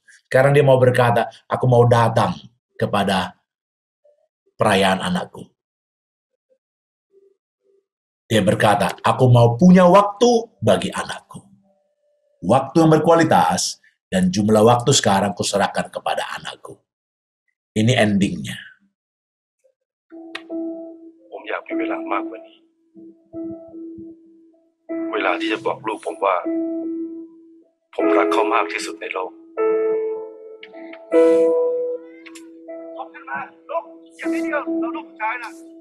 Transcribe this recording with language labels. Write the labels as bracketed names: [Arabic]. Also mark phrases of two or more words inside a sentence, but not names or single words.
[Indonesian] Sekarang dia mau berkata, aku mau datang kepada perayaan anakku. Dia berkata, aku mau punya waktu bagi anakku. Waktu yang berkualitas dan jumlah waktu sekarang kuserahkan kepada anakku. Ini endingnya. [Thai] ผมอยากมีเวลามากกว่านี้ เวลาที่จะบอกลูกผมว่า ผมรักเขามากที่สุดในโลก ลุกขึ้นมาลุกอย่าไปเดียวเราลูกผู้ชายนะ